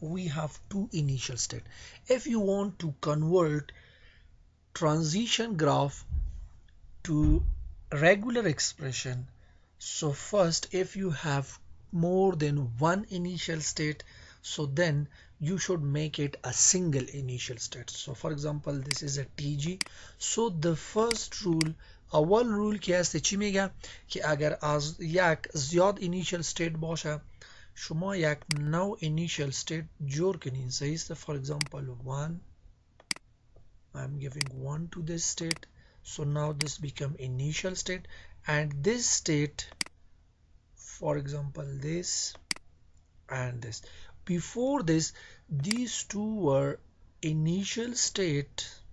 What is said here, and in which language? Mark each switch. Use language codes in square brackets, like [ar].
[en] We have two initial state. If you want to convert transition graph to regular expression, so first, if you have more than one initial state, so then you should make it a single initial state. So for example, this is a TG. So the first rule, [fa] اول رول که هست چی میگه که اگر از یک زیاد initial state باشه شما یک نو initial state جور کنین. صحیح است. [en] For example 1, I'm giving 1 to this state, so now this become initial state, and this state, for example this and this, before this these two were initial state.